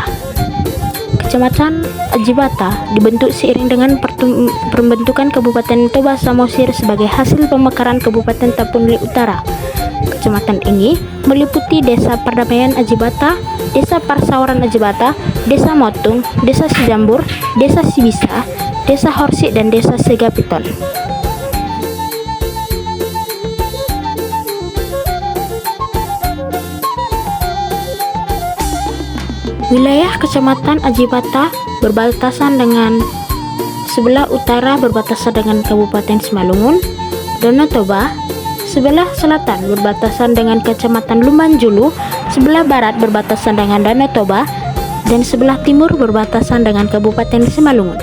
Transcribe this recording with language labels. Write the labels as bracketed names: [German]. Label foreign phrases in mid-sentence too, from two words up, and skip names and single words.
[Indonesian] Kecamatan Ajibata dibentuk seiring dengan pembentukan Kabupaten Toba Samosir sebagai hasil pemekaran Kabupaten Tapanuli Utara. Kecamatan ini meliputi Desa Perdamaian Ajibata, Desa Parsawaran Ajibata, Desa Motung, Desa Sijambur, Desa Sibisa, Desa Horsik, dan Desa Segapiton. Wilayah Kecamatan Ajibata berbatasan dengan sebelah utara berbatasan dengan Kabupaten Simalungun, Danau Toba, sebelah selatan berbatasan dengan Kecamatan Lumbanjulu, sebelah barat berbatasan dengan Danau Toba, dan sebelah timur berbatasan dengan Kabupaten Simalungun.